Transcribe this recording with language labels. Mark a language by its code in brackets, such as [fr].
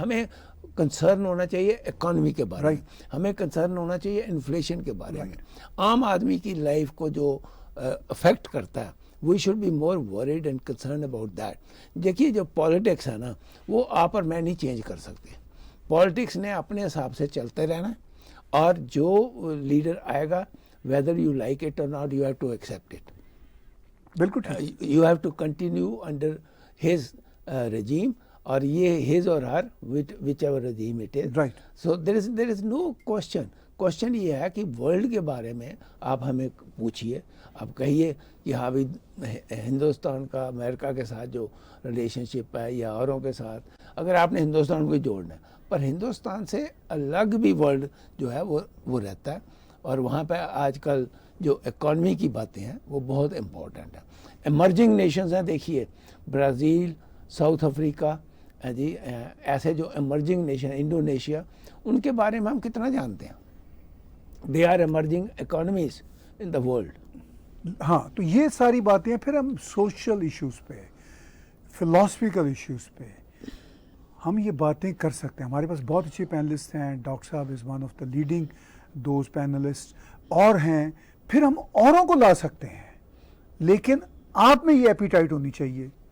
[ur] ہمیں کنسرن ہونا چاہیے اکانومی کے بارے میں, ہمیں کنسرن ہونا چاہیے انفلیشن کے بارے میں, عام آدمی کی لائف کو جو افیکٹ کرتا ہے, [en] We should be more worried and concern about that. [ur] دیکھیے جو پالیٹکس ہے نا, وہ آپ اور میں نہیں چینج کر سکتے. پالیٹکس نے اپنے حساب سے چلتے رہنا, اور جو لیڈر آئے گا, [en] whether you like it or not, you have to accept it. [ur] بالکل [en] you have to continue under his regime, [ur] اور یہ [en] his or her, whichever regime it is. Right. So there is no question. [ur] Question یہ ہے کہ world کے بارے میں آپ ہمیں پوچھیے, آپ کہیے کہ ہاں بھی ہندوستان کا امریکہ کے ساتھ جو ریلیشن شپ ہے یا اوروں کے ساتھ, اگر آپ نے ہندوستان کو جوڑنا ہے, پر ہندوستان سے الگ بھی ورلڈ جو ہے وہ رہتا ہے, اور وہاں پہ آج کل جو اکانومی کی باتیں ہیں وہ بہت امپورٹنٹ ہیں. ایمرجنگ نیشنز ہیں, دیکھیے برازیل, ساؤتھ افریقہ, جی ایسے جو ایمرجنگ نیشن, انڈونیشیا, ان کے بارے میں ہم کتنا جانتے ہیں. [en] They are emerging economies in the world. [ur] ہاں, تو یہ ساری باتیں پھر ہم سوشل ایشوز پہ, فلاسفیکل ایشوز پہ ہم یہ باتیں کر سکتے ہیں. ہمارے پاس بہت اچھے پینلسٹ ہیں, ڈاکٹر صاحب [en] is one of the leading those panelist, [ur] اور ہیں, پھر ہم اوروں کو لا سکتے ہیں, لیکن آپ میں یہ ایپیٹائٹ ہونی چاہیے.